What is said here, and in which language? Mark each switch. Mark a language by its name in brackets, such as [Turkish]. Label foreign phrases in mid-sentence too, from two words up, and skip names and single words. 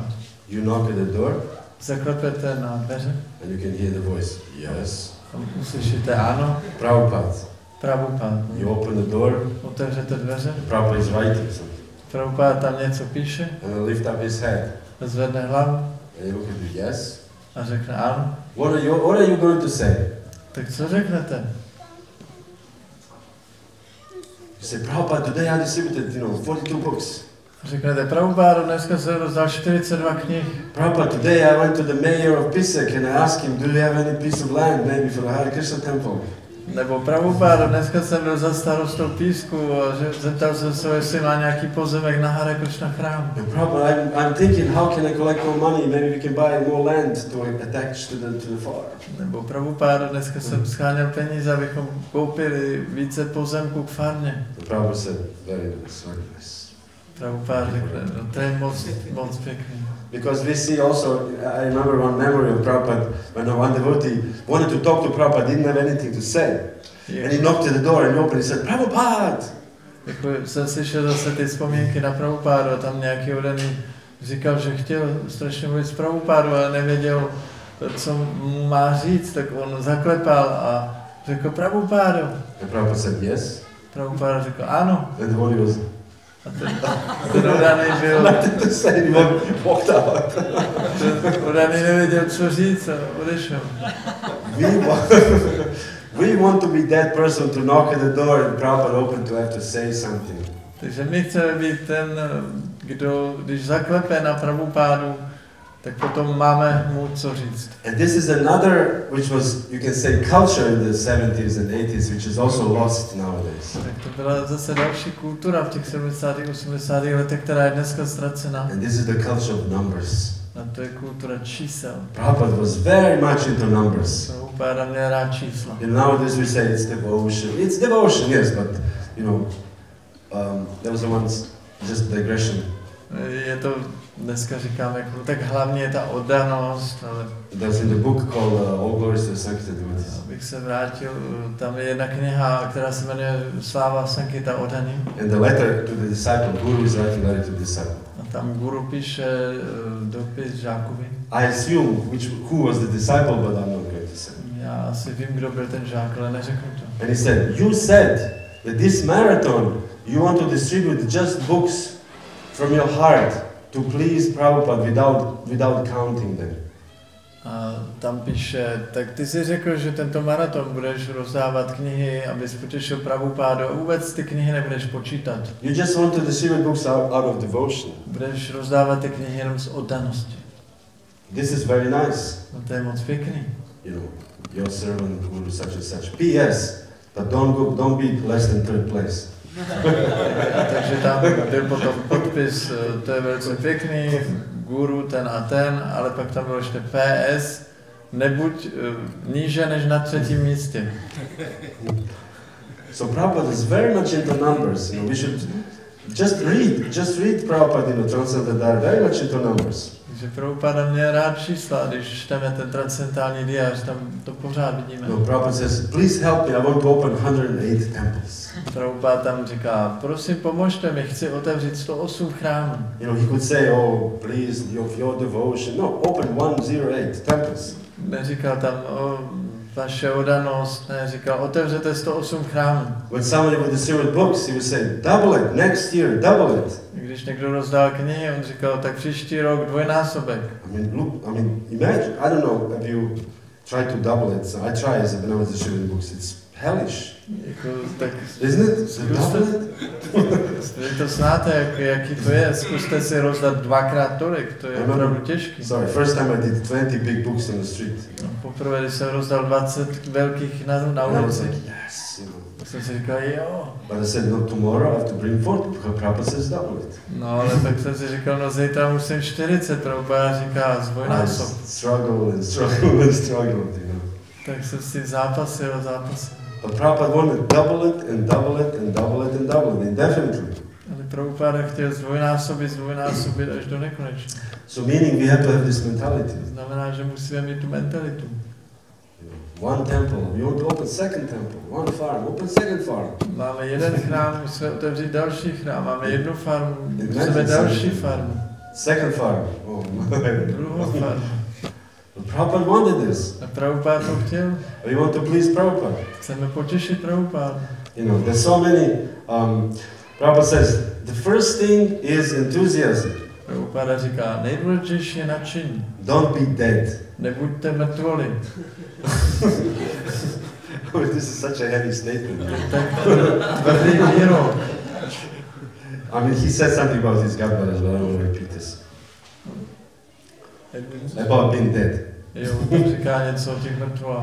[English] You knock at the door. [Czech] Zaklepete na dveře. [English] And you can hear the voice. Yes. [Czech] Uslyšíte ano. Prabhupada. Prabhupada. [English] You open the door. [Czech] Otevřete dveře. [English] Prabhupada is writing something. [Czech] Prabhupada tam něco píše. [English] And he lift up his head. [Czech] Zvedne hlavu. [English] And he look at you. Yes. [Czech] A řekne ano. [English] What are you going to say? [Czech] Tak co řeknete? [English] You say, Prabhupada, today I distributed, 42 books. [Czech] Řeknete, Prabhupada, dneska se rozdal 42 knih. [English] Prabhupada, today I went to the mayor of Pisek and I asked him, do you have any piece of land maybe for the Hare Krishna temple? [Czech] Nebo Prabhupada, dneska jsem byl za starostou Písku a zeptal jsem se, jestli má nějaký pozemek na Hare Krishna chrám. [English] Prabhupada, I'm thinking, how can I collect more money? Maybe we can buy more land to attach to the farm. [Czech] Nebo Prabhupada, dneska jsem scháněl peníze, abychom koupili více pozemků k farmě. [English] Prabhupada said, very nice, very nice. [Czech] Prabhupada řekne, no to je moc pěkný. [English] Because we see also, I remember one memory of Prabhupada, when one devotee wanted to talk to Prabhupada, didn't have anything to say. And he knocked at the door and he opened, he said, Prabhupada! [Czech] Jako jsem slyšel zase ty vzpomínky na Prabhupada, tam nějaký odaný říkal, že chtěl strašně mluvit s Prabhupada, ale nevěděl, co mu má říct, tak on zaklepal a řekl, Prabhupada. [English] And Prabhupada said, yes. [Czech] Prabhupada řekl, ano. [English] And the devotee was... [Czech] A ten odaný byl... [English] Nothing to say, he walked out. [Czech] Ten odaný nevěděl, co říct a odešel. [English] We want to be that person to knock at the door and Prabhupada open to have to say something. [Czech] Takže my chceme být ten, kdo, když zaklepe na Prabhupádu, tak potom máme mu co říct. [English] And this is another, which was, you can say, culture in the 70s and 80s, which is also lost nowadays. [Czech] Tak to byla zase další kultura v těch 70. 80. letech, která je dneska ztracená. [English] And this is the culture of numbers. [Czech] A to je kultura čísel. [English] Prabhupada was very much into numbers. [Czech] Prabhupada měl rád čísla. [English] And nowadays we say it's devotion. It's devotion, yes, but there was once just digression. [Czech] Je to, dneska říkáme, jako, tak hlavně je ta oddanost, ale... [English] There's in the book called All Glories to the Sankita Devotees. [Czech] Abych se vrátil, tam je jedna kniha, která se jmenuje Sláva Sankita oddaný. [English] And the letter to the disciple, Guru is writing letter to the disciple. [Czech] A tam Guru píše dopis žákovi. [English] I assume who was the disciple, but I'm not going to say. [Czech] Já asi vím, kdo byl ten žák, ale neřeknu to. [English] And he said, you said that this marathon, you want to distribute just books from your heart to please Prabhupada without counting them. [Czech] A tam píše, tak ty jsi řekl, že tento maraton budeš rozdávat knihy, abys potěšil Prabhupádu a vůbec ty knihy nebudeš počítat. [English] You just want to distribute books out of devotion. [Czech] Budeš rozdávat ty knihy jenom z oddanosti. [English] This is very nice. [Czech] No to je moc pěkný. [English] you know, your servant Guru such and such. P.S. But don't be less than third place. [Czech] Takže tam byl potom podpis, to je velice pěkný, guru ten a ten, ale pak tam bylo ještě PS, nebuď níže než na 3. místě. [English] So Prabhupada is very much into numbers. You know, we should just read Prabhupada, you know, Transcendental Diary, very much into numbers. [Czech] Takže Prabhupada mě rád čísla, když čteme ten transcendentální diář, tam to pořád vidíme. [English] No, Prabhupada says, please help me, I want to open 108 temples. [Czech] Prabhupada tam říká, prosím pomožte mi, chci otevřít 108 chrámů. [English] You know, he could say, oh, please, your devotion. No, open 108 temples. [Czech] Neříkal tam, vaše odanost, ne, říkal, otevřete 108 chrámů. [English] When somebody would distribute books, he would say, double it, next year, double it. [Czech] Když někdo rozdal knihy, on říkal, tak příští rok dvojnásobek. [English] I mean, imagine, I don't know if you try to double it. So I try as when I was distributing books. It's hellish. [Czech] Jako, tak [English] isn't it? [Czech] Vy to znáte, jaký to je. Zkuste si rozdat 2x tolik, to je opravdu těžký. [English] Sorry, first time I did 20 big books on the street. [Czech] No, poprvé, když jsem rozdal 20 velkých na ulici. [English] Yes, you know. [Czech] Tak jsem si říkal, jo. [English] But I said, no, tomorrow I have to bring 40 because Prabhupada says double it. [Czech] No, ale tak jsem si říkal, no zítra musím 40, Prabhupada říká zdvojnásob. [English] Struggle and struggle and struggle, you know. [Czech] Tak jsem si zápasil. [English] But Prabhupada wanted double it and double it and double it and double it indefinitely. [Czech] Ale Prabhupada chtěl zdvojnásobit až do nekonečna. [English] So meaning we have to have this mentality. [Czech] Znamená, že musíme mít tu mentalitu. [English] One temple, we want to open second temple. One farm, open second farm. [Czech] Máme jeden chrám, musíme otevřít další chrám. Máme jednu farmu, musíme další farmu. [English] Second farm. Oh my. [Czech] Druhou farmu. [English] Prabhupada wanted this. [Czech] A Prabhupada to chtěl. [English] We want to please Prabhupada. [Czech] Chceme potěšit Prabhupada. [English] You know, there's so many. Prabhupada says the first thing is enthusiasm. [Czech] Prabhupada říká, nejdůležitější je nadšení. [English] Don't be dead. [Czech] Nebuďte mrtvoli. [English] This is such a heavy statement. [Czech] Tak tvrdý výrok. [English] I mean, he said something about his godmother as well. I don't want to repeat this. About being dead. [Czech] Jo, říká něco o těch mrtvolách.